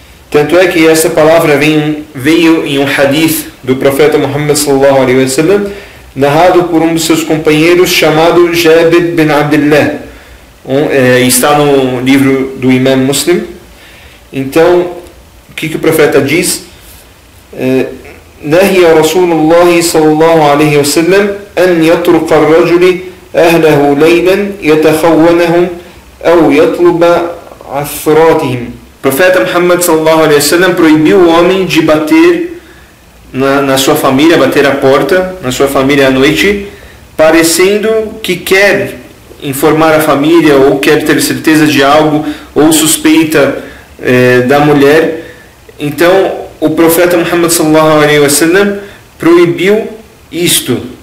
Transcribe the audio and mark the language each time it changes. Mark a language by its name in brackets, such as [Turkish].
[Portuguese] Tanto é que essa palavra veio em um hadith do profeta Muhammad sallallahu alaihi wasallam, narrado por um dos seus companheiros chamado Jabir bin Abdullah. Está no livro do Imam Muslim. Então, o que o profeta diz? [Arabic] نهي رسول الله صلى الله عليه وسلم أن يطرق الرجل أهله ليلا يتخونهم أو يطلب عثراتهم. [Portuguese] O profeta Muhammad sallallahu alaihi wasallam proibiu o homem de bater na sua família, bater a porta na sua família à noite, parecendo que quer informar a família ou quer ter certeza de algo ou suspeita da mulher. Então o profeta Muhammad sallallahu alaihi wasallam proibiu isto.